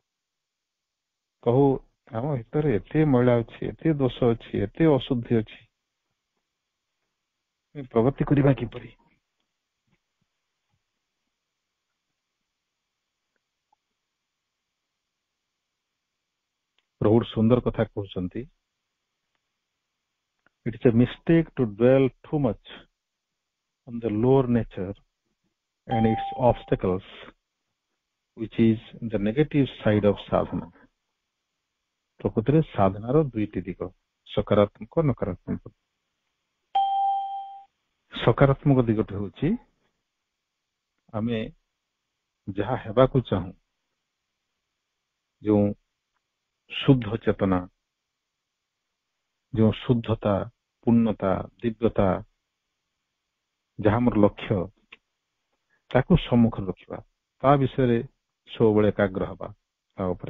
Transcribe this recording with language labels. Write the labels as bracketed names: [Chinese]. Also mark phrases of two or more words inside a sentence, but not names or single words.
[Odia] କହୁ ଆମ ଭିତରେ ଏତେ ମଇଳା ଅଛି, ଏତେ ଦୋଷ ଅଛି, ଏତେ ଅଶୁଦ୍ଧି ଅଛି, ପ୍ରଗତି କରିବା କିପରି? ପ୍ରଭୁ ସୁନ୍ଦର କଥା କହୁଛନ୍ତି, [English] it is a mistake to dwell too much on the lower nature and its obstacles, which is the negative side of sadhana. [Odia] ପ୍ରକୃତରେ ସାଧନାର ଦୁଇଟି ଦିଗ, ସକାରାତ୍ମକ ନକାରାତ୍ମକ। ସକାରାତ୍ମକ ଦିଗଟି ହେଉଛି ଆମେ ଯାହା ହେବାକୁ ଚାହୁଁ, ଯେଉଁ ଶୁଦ୍ଧ ଚେତନା, ଯେଉଁ ଶୁଦ୍ଧତା, ପୂର୍ଣ୍ଣତା, ଦିବ୍ୟତା, ଯାହା ଆମର ଲକ୍ଷ୍ୟ, ତାକୁ ସମ୍ମୁଖରେ ରଖିବା, ତା ବିଷୟରେ ସବୁବେଳେ ଏକାଗ୍ର ହେବା, ତା ଉପରେ।